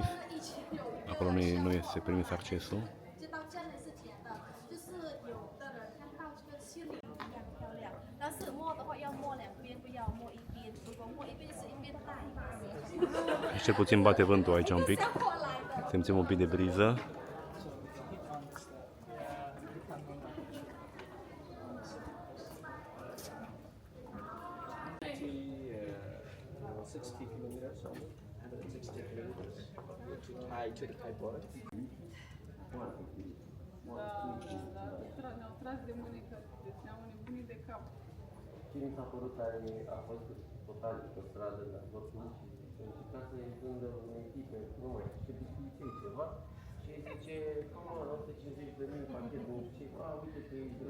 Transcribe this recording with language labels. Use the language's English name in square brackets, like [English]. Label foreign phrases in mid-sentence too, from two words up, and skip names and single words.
[Romanian] Acolo nu este permis accesul. [Chinese] 知道真的是甜的，就是有的人看到这个心里一样漂亮，但是摸的话要摸两边，不要摸一边。如果摸一边是一边大。 [Romanian] Și cel puțin bate vântul aici un pic. [Chinese] 过来的。 [Romanian] Simțim un pic de briză. [English] To the Thai border. [Romanian] Ne-au tras de mânecă, deci ne-au nebunit de cap. Ce mi s-a părut tare a fost total pe stradă la Dortmund și încerca să-i vândă unei tipe, nu mai știu ce biscuiței ceva și zice, cum 150.000 pachet, nu știu ce, uite că